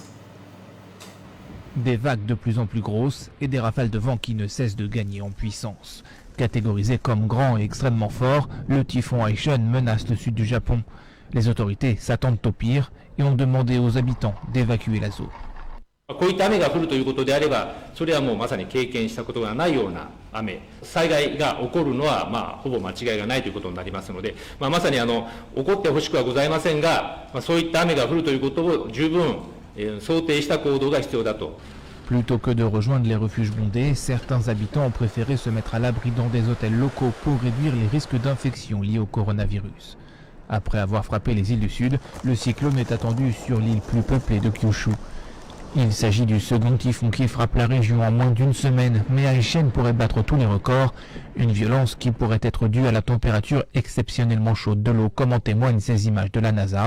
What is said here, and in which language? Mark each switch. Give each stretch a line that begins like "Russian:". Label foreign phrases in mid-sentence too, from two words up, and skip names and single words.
French: Des vagues de plus en plus grosses et des rafales de vent qui ne cessent de gagner en puissance. Catégorisé comme grand et extrêmement fort, le typhon Aishan menace le sud du Japon. Les autorités s'attendent au pire et ont demandé aux habitants d'évacuer la zone.
Japanese: こういった雨が降るということであれば、それはもうまさに経験したことがないような雨、災害が起こるのはほぼ間違いがないということになりますので、まさに起こってほしくはございませんが、そういった雨が降るということを十分想定した行動が必要だと。
French: Plutôt que de rejoindre les refuges bondés, certains habitants ont préféré se mettre à l'abri dans des hôtels locaux pour réduire les risques d'infection liés au coronavirus. Après avoir frappé les îles du Sud, le cyclone est attendu sur l'île plus peuplée de Kyushu. Il s'agit du second typhon qui frappe la région en moins d'une semaine, mais Aishan pourrait battre tous les records, une violence qui pourrait être due à la température exceptionnellement chaude de l'eau, comme en témoignent ces images de la NASA.